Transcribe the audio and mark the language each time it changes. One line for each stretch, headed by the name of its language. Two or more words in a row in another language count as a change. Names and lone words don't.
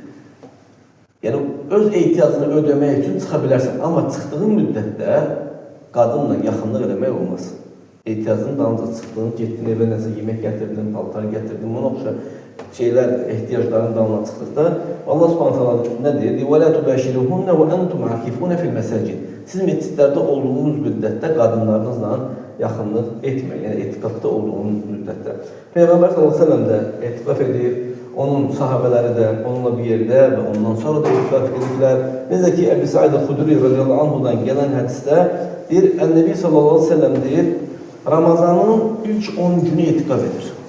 Azerbaijani: Yəni, öz ehtiyacını ödəmək üçün çıxa bilərsən. Amma çıxdığın müddətdə qadınla yaxınlıq eləmək olmaz. Ehtiyacının dalınca çıxdığın, getdin evə nəsə yemək gətirdin, paltar gətirdin, buna oxşar şeylər, ehtiyacların dalına çıxdıqda Allah subhanahu nə deyir?
Arabic: وَلَا تُبَاشِرُهُنَّ وَأَنْتُمْ عَاكِفُونَ فِي الْمَسَاجِدِ.
Azerbaijani: Siz meçidlərdə olduğunuz müddətdə qadınlarınızla yaxınlıq etməyin, yəni etikafda olduğunuz müddətdə. Peyğəmbər
Arabic: صلى الله عليه وسلم
Azerbaijani: də etikaf edir, onun sahabələri də onunla bir yerdə və ondan sonra da etikaf ediblər. Necə ki, Əbu Said el-Xudri radiyallahu anhudan gələn hədisdə deyir, Ən-Nəbi
Arabic: صلى الله عليه وسلم
Azerbaijani: deyir, Ramazanın ilk 10 günü etikaf edir.